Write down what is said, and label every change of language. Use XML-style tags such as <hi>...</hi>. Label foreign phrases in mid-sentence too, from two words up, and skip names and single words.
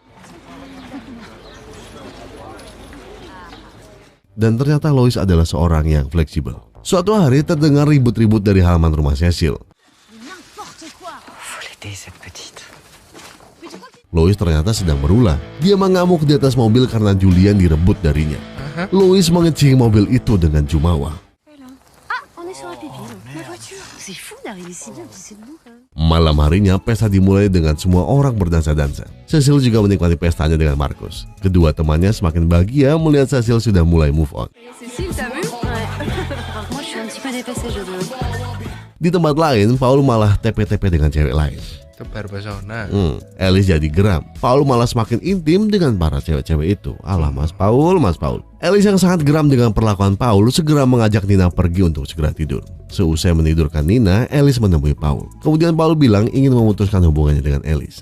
<id>Dan ternyata Lois adalah seorang yang fleksibel. Suatu hari terdengar ribut-ribut dari halaman rumah Cecil. Lois ternyata sedang berulah. Dia mengamuk di atas mobil karena Julian direbut darinya. Lois mengecing mobil itu dengan jumawa.</id> <fr>On est sur un pipi. Ma voiture. C'est fou d'arriver si bien, puis c'est bon quand même.</fr> <id>Malam harinya, pesta dimulai dengan semua orang berdansa-dansa. Cecil juga menikmati pestanya dengan Marcus. Kedua temannya semakin bahagia melihat Cecil sudah mulai</id> <en>move on.</en> <fr>Cécile, t'as vu? Ouais. Alors moi, je suis un petit peu dépassée, je dois.</fr> <id>Di tempat lain, Paul malah TP-TP dengan cewek lain. Tebar pesona. Alice jadi geram. Paul malah semakin intim dengan para cewek-cewek itu. Alah Mas Paul. Alice yang sangat geram dengan perlakuan Paul segera mengajak Nina pergi untuk segera tidur. Seusai menidurkan Nina, Alice menemui Paul. Kemudian Paul bilang ingin memutuskan hubungannya dengan Alice.</id>